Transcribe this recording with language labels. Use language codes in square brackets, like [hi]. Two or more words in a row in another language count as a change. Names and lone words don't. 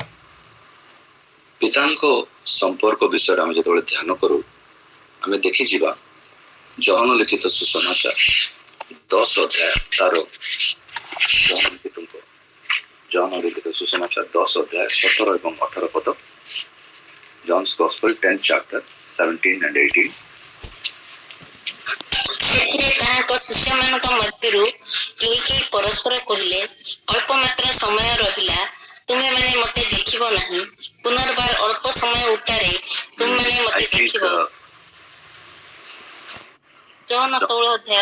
[or] ପିତାଙ୍କ ସମ୍ପର୍କ ବିଷୟରେ ଆମେ ଯେତେବେଳେ ଧ୍ୟାନ କରୁ ଆମେ ଦେଖିଯିବା ଜହନ ଲିଖିତ ସୁସମାଚାର 10 ଅଧ୍ୟାୟ ତାର ଜହନ ଲିଖିତ ସୁସମାଚାର 10 ଅଧ୍ୟାୟ 17 ଏବଂ 18 ପଦ। [en] John's Gospel 10th chapter 17 and 18. [or] ସେଥିରେ ତାହାଙ୍କ ଶିଷ୍ୟମାନଙ୍କ ମଧ୍ୟରୁ କେହି ପରସ୍ପର କହିଲେ, ଅଳ୍ପ ମାତ୍ର ସମୟ ରହିଲା, ତୁମେମାନେ ମତେ ଦେଖିବ ନାହିଁ। ପୁନର୍ବାର ଅଳ୍ପ ସମୟ ଉତ୍ତାରେ ତୁମେମାନେ ମତେ ଦେଖିବ। ଜହନ 16 ଅଧ୍ୟାୟ